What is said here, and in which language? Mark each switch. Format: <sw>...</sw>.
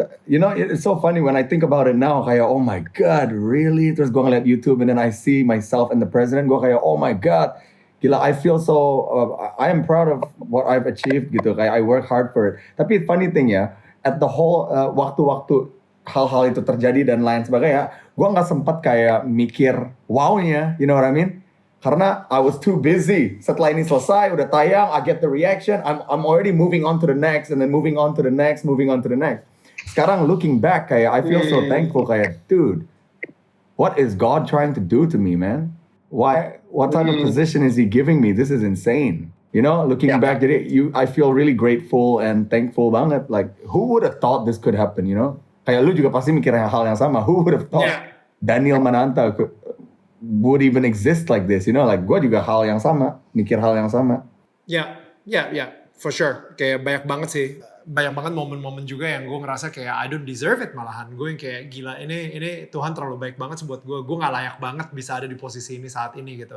<en>You know, it's so funny when I think about it now.</en> <id>Kayak,</id> <en>oh my God, really?</en> <id>Terus gue ngeliat</id> <en>YouTube and then I see myself and the president.</en> <id>Gue kayak,</id> <en>oh my God.</en> <id>Gila,</id> <en>I feel so, I am proud of what I've achieved</en> <id>gitu. Kayak</id> <en>I work hard for it.</en> <id>Tapi</id> <en>funny thing</en> <id>ya,</id> <en>at the whole</en> <id>waktu-waktu hal-hal itu terjadi dan lain sebagainya, gue nggak sempat kayak mikir wow-nya,</id> <en>you know what I mean?</en> <id>Karena</id> <en>I was too busy.</en> <id>Setelah ini selesai, udah tayang,</id> <en>I get the reaction, I'm already moving on to the next, and then moving on to the next, moving on to the next.</en> <id>Sekarang</id> <en>looking back,</en> <id>kayak</id> <en>I feel so thankful, kayak dude, what is God trying to do to me, man? Why? What type of position is He giving me? This is insane. You know, looking back,</en> <id>jadi</id> <en>I feel really grateful and thankful</en> <id>banget.</id> <en>Like, who would have thought this could happen? You know,</en> <id>kayak lu juga pasti mikir hal yang sama.</id> <en>Who would have thought Daniel Mananta would even exist like this? You know, like</en> <id>gue juga hal yang sama, mikir hal yang sama. Ya,</id> <en>for sure.</en> <id>Kayak banyak banget sih. Banyak banget momen-momen juga yang gue ngerasa kayak</id> <en>I don't deserve it</en> <id>malahan. Gue yang kayak gila, ini Tuhan terlalu baik banget sih buat gue. Gue gak layak banget bisa ada di posisi ini saat ini gitu.</id>